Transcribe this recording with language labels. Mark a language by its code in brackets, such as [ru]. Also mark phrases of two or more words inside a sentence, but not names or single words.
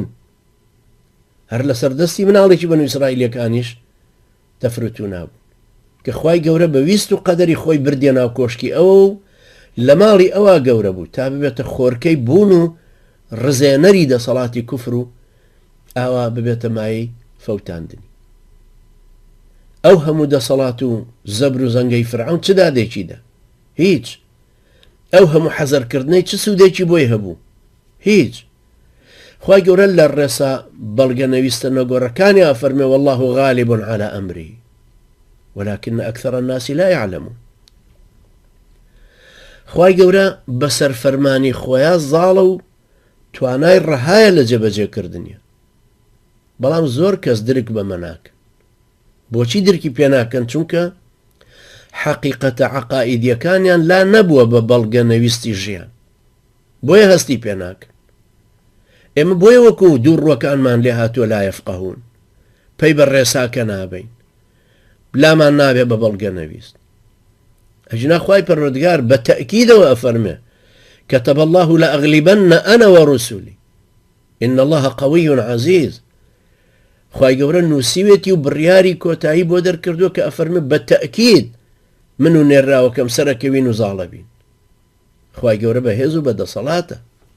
[ckb] هەر لە سەردەستی مناڵێکی بەنو ئیسرائیلەکانیش تەفروت و نابوون، کە خوای گەورە بەویست و قەدەری خۆی بردیە ناو کۆشکی ئەوە و لە ماڵی ئەوە گەورە بوو تا ببێتە خۆرکەی بوون و ڕزێنەری دەسەڵاتی کوفر و ئاوا ببێتە مای فەوتاندنی. ئەو هەموو دەسەڵات و زەبر و زەنگەی فرعون چ دادێکیدا؟ هیچ. ئەو هەموو حەزەرکردنەی چ سوودێکی بۆی هەبوو؟ هیچ. خوای گەورە لە ڕێسا بەڵگە نەویستە نەگۆڕەکانی ئەفەرمێ [ar] والله غالب على أمره ولكن أكثر الناس لا يعلمون. [ckb] خوای گەورە بەسەر فەرمانی خۆیان زاڵە و توانای ڕەهایە لە جێبەجێکردنیە، بەڵام زۆر کەس درک بەمە ناکەن. بۆچی درکی پێ ناکەن؟ چونکە حەقیقەتە عەقائیدیەکانیان لا نەبووە بە بەڵگە نەویستی ژیان، بۆیە هەستی پێ ناکەن. ئێمە بۆیە وەکو دووڕوەکانمان لێ هاتووە [ar] لا یەفقەهون، [ckb] پەی بە ڕێساکە نابین، بلامان نابێ بە بەڵگە نەویست. ئەجنا خوای پەروەردگار بە تەئکیدەوە ئەفەرمێ [ar] كتب الله لأغلبن أنا ورسلي إن الله قوي عزيز. [ckb] خوای گەورە نووسیوێتی و بڕیاری کۆتایی بۆ دەرکردووە کە ئەفەرمێ بە تەئکید من و نێراوەکەم سەرەکەوین و زاڵە بین. خوای گەورە بەهێز و بەدەسەڵاتە.